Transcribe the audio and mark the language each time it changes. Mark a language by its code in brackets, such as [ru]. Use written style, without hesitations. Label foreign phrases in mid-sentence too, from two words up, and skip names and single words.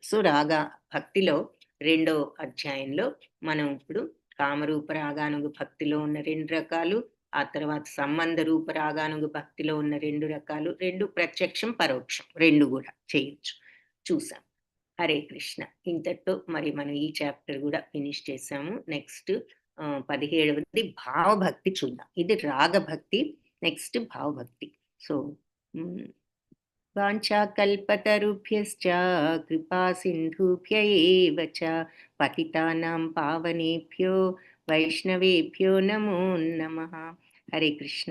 [te] సో రాగా భక్తిలో 2వ అధ్యాయంలో మనం ఇప్పుడు కామరూప రాగానుగ భక్తిలో ఉన్న 2 రకాలు, ఆ తర్వాత సంబంధ రూప రాగానుగ భక్తిలో ఉన్న 2 రకాలు, 2 ప్రత్యక్షం పరోక్షం 2 కూడా చేయొచ్చు చూసాం. హరే కృష్ణ. ఇంతటితో మరి మనం ఈ చాప్టర్ కూడా ఫినిష్ చేసాము. నెక్స్ట్ 17వది భావభక్తి చూద్దాం. ఇది రాగభక్తి, నెక్స్ట్ భావభక్తి. [sa] సో వాంఛాకల్పతరుభ్యశ్చ కృపా సింధుభ్య ఏవ చ పతితానాం పావనేభ్యో వైష్ణవేభ్యో నమో నమః. [te] హరే కృష్ణ.